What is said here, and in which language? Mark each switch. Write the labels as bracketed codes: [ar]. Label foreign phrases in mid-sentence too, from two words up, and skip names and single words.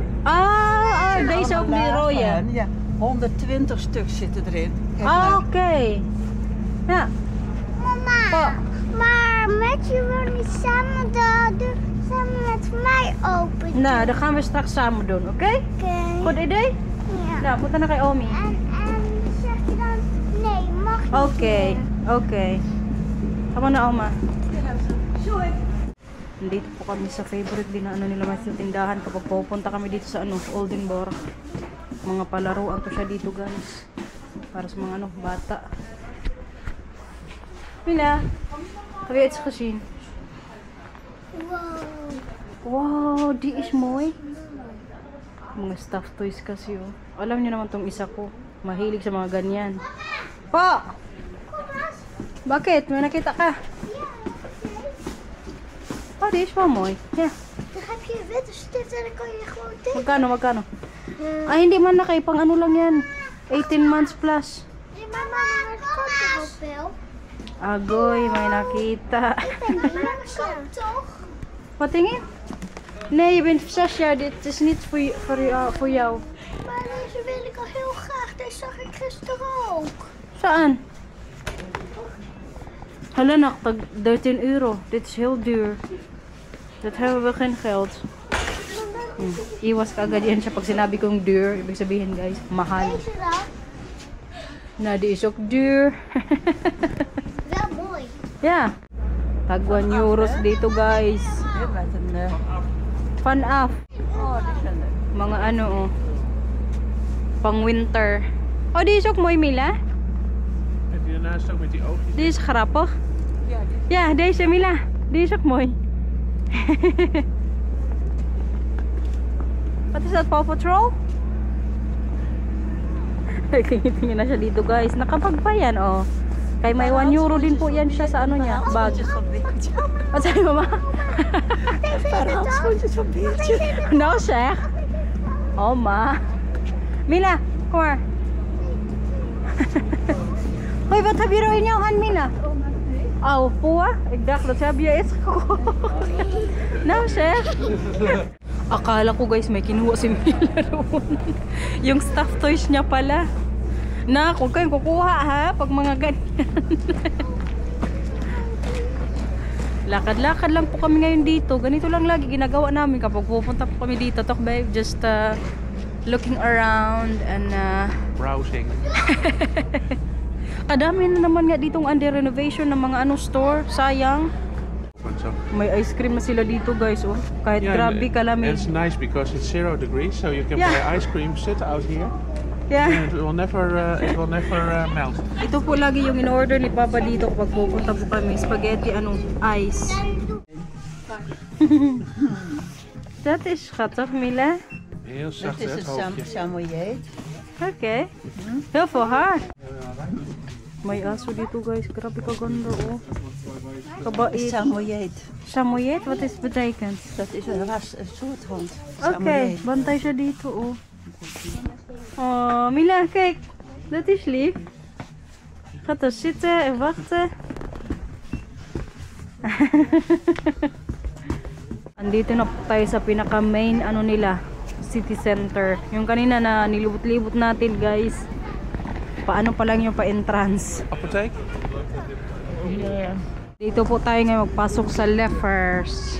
[nl] Ah, En deze ook allemaal die rode. lagen. Ja, 120 stuks zitten erin. Kijk Ah, maar. oké. Ja. Mama, Oh. maar Matthew wil niet samen de deur samen met mij open. Nou, dat gaan we straks samen doen, oké? Oké. Goed idee? Ja. Nou, [tl] punta na kay Omi. [nl] En zeg je dan, nee, mag niet. [tl] Okay, okay. Tama na, Oma. Dito po kami sa favorite din na ano nila mas tindahan kapag pupunta kami dito sa ano, Oldenburg. Mga palaruan ko siya dito guys. Para sa mga ano, bata. Mila, [nl] heb je iets gezien? Wow. Wow, die is mooi. [tl] Mga [en] stuffed toys [tl] kasi oh. Alam niyo naman tong isa ko. Mahilig sa mga ganyan. Po! Bakit? May nakita ka? [nl] Oh, die is wel mooi. Ja. Dan heb je een witte stift en dan kan je gewoon tekenen. [tl] Magkano, magkano? Ay, hindi man na kay pang ano lang yan. [en] 18 months plus. [nl] Nee, mama, maar het kan toch ook wel? [tl] Agoy, may nakita. [nl] Ik ben hier zo, toch? Wat tingin? Nee, je bent 6 jaar. Dit is niet voor jou. Maar deze wil ik al heel graag. Deze zag ik gisteren ook. [tl] Saan? Hala nak, tag 13 euro. [nl] Dit is heel duur. Dat hebben we geen geld. [tl] Iwas ka agad yan siya pag sinabi kong duur. Ibig sabihin guys, mahal. [nl] Deze dan? Nou, die is ook duur. Wel mooi. Ja. [tl] Tag 1 euros dito guys. [nl] Heel met een... Vanaf. Oh, die zijn leuk. [tl] Mga ano oh. Pang winter. [nl] Oh, die is ook mooi Mila. Heb je daarnaast ook met die oogjes? Die is grappig. Ja, deze Mila. Die is ook mooi. Wat is dat, Paw Patrol? [tl] Tingin na siya dito guys. Nakapag pa yan oh. Kay may 1 euro din po yan siya sa ano niya. Bag. [nl] Wat zei mama? Handschoentjes van Beertje. Nou zeg. Oh ma. Mila, kom maar. Hoi, wat heb je er in jouw hand, Mila? Oh, poa? Ik dacht dat heb je iets gekocht. Nou zeg. [tl] Akala ko guys may kinuha si Mila doon. Yung [en] stuffed toys [tl] niya pala. Na, kung kayong kukuha ha, pag mga ganyan. Lakad-lakad lang po kami ngayon dito. Ganito lang lagi ginagawa namin kapag pupunta po kami dito. [en] Talk babe, just looking around and Browsing. [tl] kadami na naman nga ditong under renovation ng mga store. Sayang. [en] What's up? [tl] May ice cream na sila dito guys oh. Kahit grabe kalamig. [en] It's nice because it's 0 degrees, so you can Yeah. buy ice cream, sit out here, Yeah. and it will never melt. [tl] Ito po lagi yung in-order ni Papa dito kapag pupunta po kami. [en] Spaghetti, ice. [nl] Dat is schattig, Mila. Heel zacht, Dit hè, is het een hoofdje. samoyed. Oké. Heel veel haar. [tl] May aso dito guys. Grabe kaganda oh. Kabait. Samoyed. [nl] Samoyed? Wat is het betekent? Dat is een soort hond. Oké, [tl] bantay siya dito oh. Oh, Mila, [nl] kijk. Dat is lief. Gaat er zitten en wachten. [tl] Andito na po tayo sa pinaka main nila, [en] city center. [tl] Yung kanina na nilibot-libot natin guys. Paano pa lang yung pa-entrance. [nl] Apotheek? [tl] Dito po tayo ngayon magpasok sa Leffers.